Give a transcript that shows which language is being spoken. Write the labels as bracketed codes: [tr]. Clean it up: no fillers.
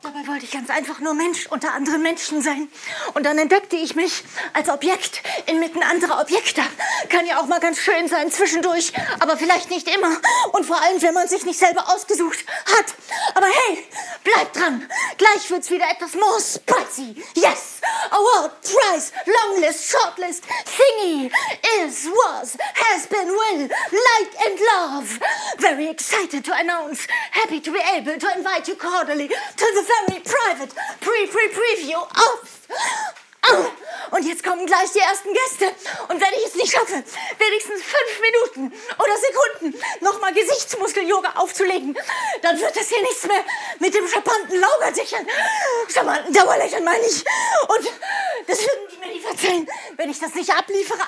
[de] Dabei wollte ich ganz einfach nur Mensch unter anderen Menschen sein. Und dann entdeckte ich mich als Objekt inmitten anderer Objekte. Kann ja auch mal ganz schön sein zwischendurch, aber vielleicht nicht immer. Und vor allem, wenn man sich nicht selber ausgesucht hat. Aber hey, bleib dran. Gleich wird's wieder etwas [en] more spicy. [de] Yes! [en] Award, prize, longlist, shortlist, thingy, is, was, has been, will, like and love. Very excited to announce, happy to be able to invite you cordially to the very private preview of... [de] Und jetzt kommen gleich die ersten Gäste. Und wenn ich es nicht schaffe, wenigstens 5 Minuten oder Sekunden nochmal Gesichtsmuskel-Yoga aufzulegen, dann wird das hier nichts mehr mit dem charmanten Laugersichern. Charmanten Dauerlächeln meine ich. Und das würden die mir nicht verzeihen, wenn ich das nicht abliefere.